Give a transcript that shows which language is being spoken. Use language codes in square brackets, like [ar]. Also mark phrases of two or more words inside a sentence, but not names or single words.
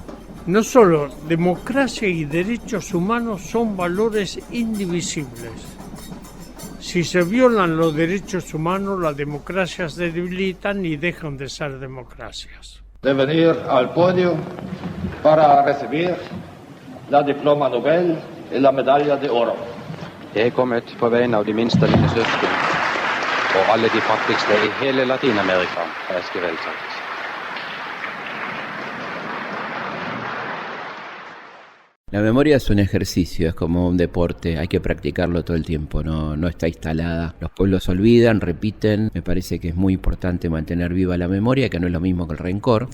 [es] No solo democracia y derechos humanos son valores indivisibles. Si se violan los derechos humanos, las democracias se debilitan y dejan de ser democracias. De venir al podio para recibir la diploma Nobel y la medalla de oro. [no] Jeg er kommet på vegne av de minste av mine søsken og alle de fattigste i hele Latinamerika, har Esquivel sagt. [es] La memoria es un ejercicio, es como un deporte, hay que practicarlo todo el tiempo, no está instalada. Los pueblos olvidan, repiten, me parece que es muy importante mantener viva la memoria, que no es lo mismo que el rencor.